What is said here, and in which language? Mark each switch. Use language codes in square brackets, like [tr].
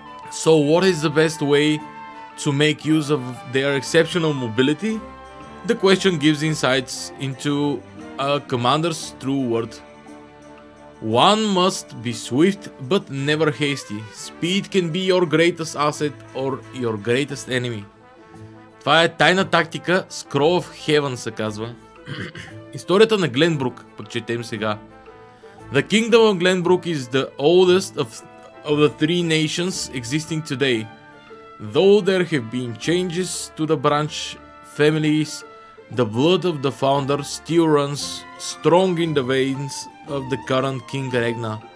[en] So what is the best way to make use of their exceptional mobility? The question gives insights into a commander's true worth. One must be swift but never hasty. Speed can be your greatest asset or your greatest enemy. [bg] Това е тайна тактика, Scroll of Heaven се казва. Историята на Гленбрук, пък четем сега. [en] The kingdom of Glenbrook is the oldest of the 3 nations existing today. Though there have been changes to the branch families, the blood of the founder still runs strong in the veins of the current King Regna.